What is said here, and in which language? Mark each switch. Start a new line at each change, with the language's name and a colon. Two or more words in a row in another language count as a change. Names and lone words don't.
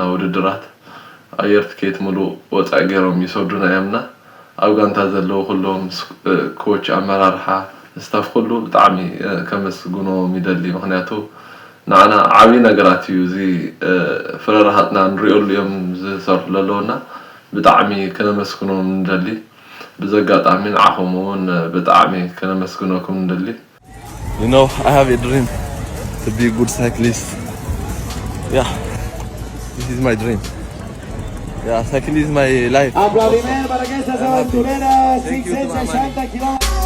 Tigrinya: ውድድራት ኣየር ትኬት ሙሉእ ወጻኢ ገይሮም ይሰዱና እየምና ኣብ ጋንታ ዘለዉ ኩሎም ኮች ኣመራርሓ ስታፍ ኩሉ ብጣዕሚ ከመስግኖም ይደሊ ምክንያቱ ንዓና ዓብይ ነገራት እዩ እዚ ፍረራሃትና ንሪኦሉ እዮም ዝሰርሑ ዘለውና ብጣዕሚ ከነመስግኖም ንደሊ ብዘጋጣሚ ንዓኹም እውን ብጣዕሚ ከነመስግኖኩም ንደሊ
English: You know, I have a dream to be a good cyclist. Yeah, this is my dream. Yeah, cycling is my life.
Catalan: Aplaudiment para aquestes aventureres 560 km.